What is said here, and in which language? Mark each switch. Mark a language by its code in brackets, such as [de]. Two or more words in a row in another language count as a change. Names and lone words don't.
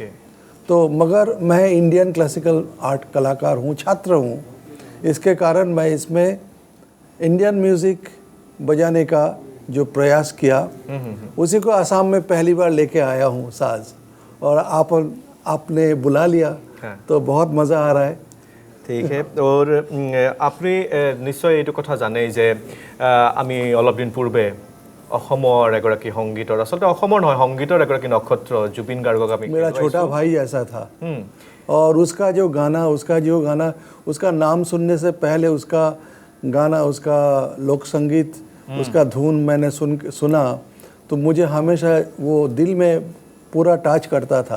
[hi] तो मगर मैं [en] Indian classical art [hi] कलाकार हूँ, छात्र हूँ, इसके कारण मैं इसमें [en] Indian music [hi] बजाने का जो प्रयास किया, उसी को असम में पहली बार लेके आया हूँ साज, और आपने बुला लिया तो बहुत मज़ा आ रहा है। [as] ঠিক আছে। और আপুনি নিশ্চয় এইটো কথা জানেই যে আমি অলপ দিন পূৰ্বে অসমৰ এগৰাকী সংগীতৰ, আচলতে অসমৰ নহয় সংগীতৰ এগৰাকী নক্ষত্ৰ জুবিন গাৰ্গক আমি, [hi] मेरा छोटा भाई ऐसा था, और उसका जो गाना उसका नाम सुनने से पहले उसका गाना, उसका लोक संगीत, उसका धुन मैंने सुना तो मुझे हमेशा वो दिल में पूरा टच करता था।